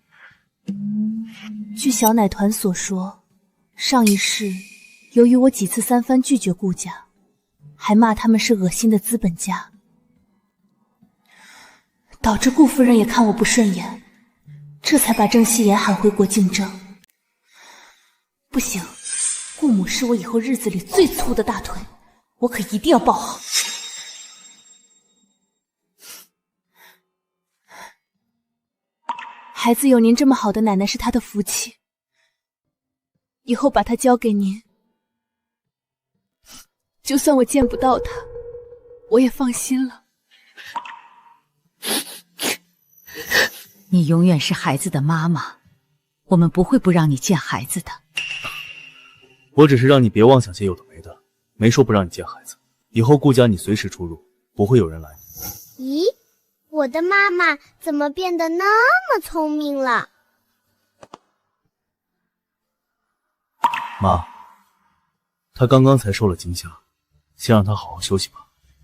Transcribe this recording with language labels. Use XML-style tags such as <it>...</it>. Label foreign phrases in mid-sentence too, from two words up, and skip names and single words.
<zh>據小奶團所說，上一世由於我幾次三番拒絕顧家，還罵他們是惡心的資本家，導致顧夫人也看我不順眼，這才把鄭希言喊回國競爭。不行，顧母是我以後日子裡最粗的大腿，我可一定要抱好。孩子有您这麼好的奶奶是他的福氣，以後把他交給您，就算我見不到他，我也放心了。你永遠是孩子的媽媽，我們不會不讓你見孩子的。我只是讓你別妄想些有的沒的，沒說不讓你見孩子。以後顧家你隨時出入，不會有人攔你。咦，我的媽媽怎麼變得那麼聰明了？媽，她剛剛才受了驚嚇，先讓她好好休息吧。</zh>